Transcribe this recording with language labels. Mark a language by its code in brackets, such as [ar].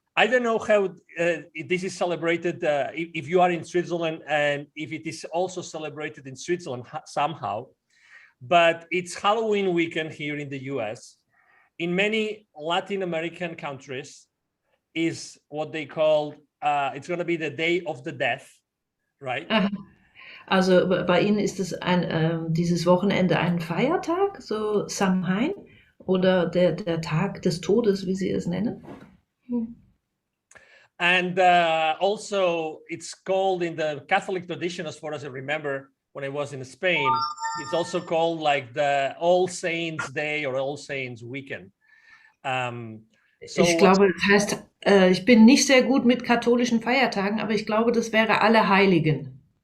[en] I don't know how this is celebrated if you are in Switzerland and if it is also celebrated in Switzerland somehow, but it's Halloween weekend here in the US. In many Latin American countries is what they call, it's going to be the Day of the Death, right? [de] Also bei Ihnen ist es dieses Wochenende ein Feiertag, so Samhain, oder der Tag des Todes, wie Sie es nennen? [en] And also it's called in the Catholic tradition, as far as I remember, when I was in Spain, it's also called like the All Saints Day or All Saints Weekend. [de] Ich glaube, das heißt, ich bin nicht sehr gut mit katholischen Feiertagen, aber ich glaube, das wäre Allerheiligen.